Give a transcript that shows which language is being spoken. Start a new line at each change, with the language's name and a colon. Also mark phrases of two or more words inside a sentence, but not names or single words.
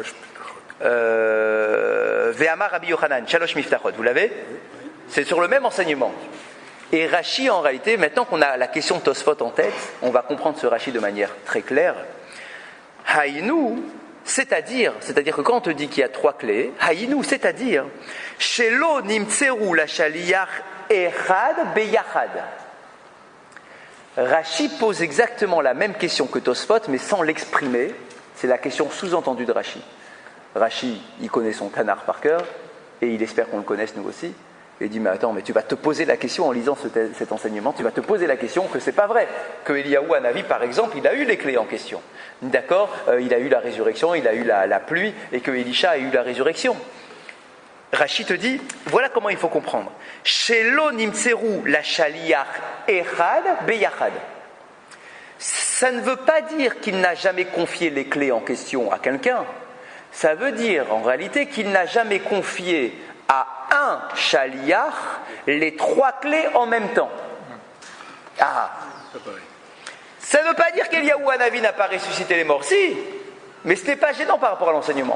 Hebrew: ואמר רבי יוחנן שלוש מפתחות,
French: vous l'avez ? C'est sur le même enseignement. Et Rashi, en réalité, maintenant qu'on a la question de Tosfot en tête, on va comprendre ce Rashi de manière très claire. Haïnou, c'est-à-dire que quand on te dit qu'il y a trois clés, haïnou, c'est-à-dire,
Hebrew: שלא נמסרו לשליח אחד ביחד.
French: Rashi pose exactement la même question que Tosfot, mais sans l'exprimer. C'est la question sous-entendue de Rashi. Rashi, il connaît son Tanar par cœur, et il espère qu'on le connaisse nous aussi. Et il dit, mais attends, mais tu vas te poser la question en lisant cet enseignement, tu vas te poser la question que c'est pas vrai, que Eliyahu Hanavi, par exemple, il a eu les clés en question. D'accord, il a eu la résurrection, il a eu la pluie, et que Elisha a eu la résurrection. Rashi te dit, voilà comment il faut comprendre.
Hebrew: שלא נמסרו לשליח אחד ביחד.
French: Ça ne veut pas dire qu'il n'a jamais confié les clés en question à quelqu'un. Ça veut dire, en réalité, qu'il n'a jamais confié à un shaliach les trois clés en même temps. Ah, ça ne veut pas dire qu'Eliyahu Hanavi n'a pas ressuscité les morts, si, mais ce n'est pas gênant par rapport à l'enseignement.